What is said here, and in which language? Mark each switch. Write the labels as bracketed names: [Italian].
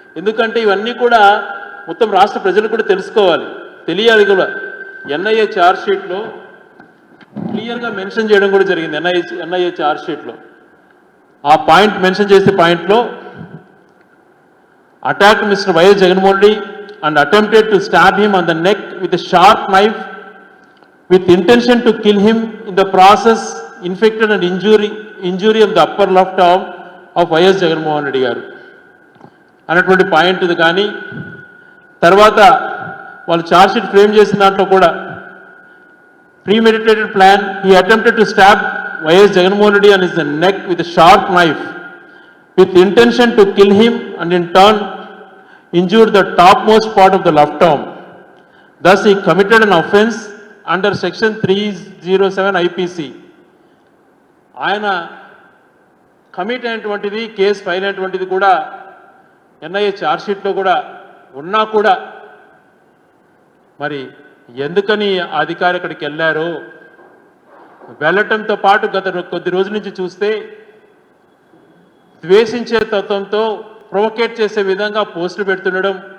[Telugu] ఎందుకంటే ఇవన్నీ కూడా మొత్తం రాష్ట్ర ప్రజలు కూడా తెలుసుకోవాలి, తెలియాలి కూడా. ఎన్ఐఏ ఛార్జ్షీట్లో క్లియర్గా మెన్షన్ చేయడం కూడా జరిగింది. ఎన్ఐఏ ఛార్జ్షీట్లో ఆ పాయింట్ మెన్షన్ చేసే పాయింట్లో [English] attacked Mr. Y. Jagannath Reddy and attempted to stab him on the neck with a sharp knife with intention to kill him, in the process inflicted an injury of the upper left arm of Y. [Telugu] Jagannath Reddy garu అన్నటువంటి point ఇది. కానీ తర్వాత వాళ్ళు charge sheet frame చేసిన దాంట్లో కూడా [English] premeditated plan, he attempted to stab Y. Jagannath Reddy on his neck with a sharp knife with intention to kill him and in turn injured the topmost part of the left arm. Thus he committed an offence under section 307 IPC. [Telugu] ఆయన commit అయినటువంటిది, case file అయినటువంటిది కూడా NIA ఛార్జ్షీట్లో కూడా ఉన్నా కూడా మరి ఎందుకని అధికారి అక్కడికి వెళ్ళారో వెళ్ళటంతో పాటు గత కొద్ది రోజుల నుంచి చూస్తే ద్వేషించే తత్వంతో ప్రొవోకేట్ చేసే విధంగా పోస్టులు పెడుతుండడం,